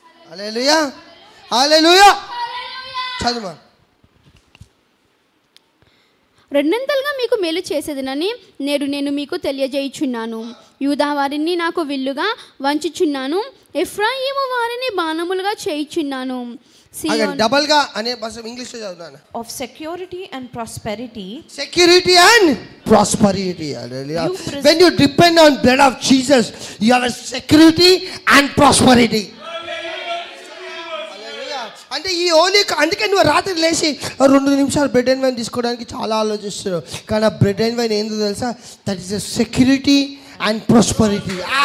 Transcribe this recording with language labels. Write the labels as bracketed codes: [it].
[te] హల్లెలూయా, హల్లెలూయా. చదువు. రెండంతలుగా మీకు మేలు చేసేదనని నేను మీకు తెలియజేయుచున్నాను. యూదా వారిని నాకు విల్లుగా వంచుచున్నాను, ఎఫ్రాయిము వారిని బాణములుగా చేయుచున్నాను. డబుల్ గా అనే భాష ఇంగ్లీష్ లో చదువుతాను. [en] Of security and prosperity. Security and prosperity. When you depend on blood of Jesus, you have a security and prosperity. [te] అంటే ఈ ఓన్లీ అందుకే నువ్వు రాత్రి లేచి 2 నిమిషాలు [en] bread and wine [te] తీసుకోవడానికి చాలా ఆలోచిస్తున్నావు. కానీ ఆ బ్రెడ్ అండ్ వైన్ ఏందో తెలుసా? [en] That is a security and prosperity.